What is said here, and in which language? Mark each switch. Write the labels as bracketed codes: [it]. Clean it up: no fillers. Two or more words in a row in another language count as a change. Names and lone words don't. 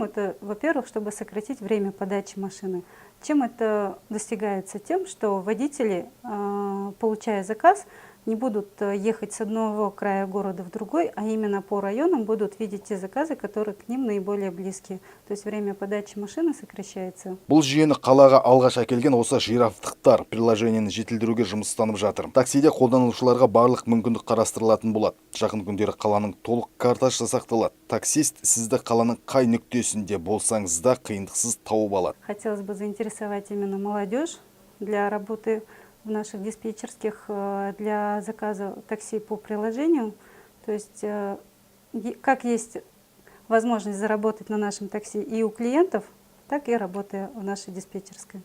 [ru] Это, во-первых, чтобы сократить время подачи машины. Чем это достигается? Тем, что водители, получая заказ, не будут ехать с одного края города в другой, а именно по районам будут видеть те заказы, которые к ним наиболее близкие. То есть время подачи машины сокращается. [kk] Бұл жүйені қалаға алғаш әкелген осы жирафтықтар приложениені жетілдіруге жұмыстанып жатыр. Таксиде қолданушыларға барлық мүмкіндік қарастырылатын болады. Жақын күндері қаланың толық картасы жасақталады. Таксист сізді қаланың қай нүктесінде болсаңыз да қиындықсыз тауып алады. [ru] Хотелось бы заинтересовать именно молодежь для работы в наших диспетчерских, для заказа такси по приложению. То есть, как есть возможность заработать на нашем такси и у клиентов, так и работая в нашей диспетчерской.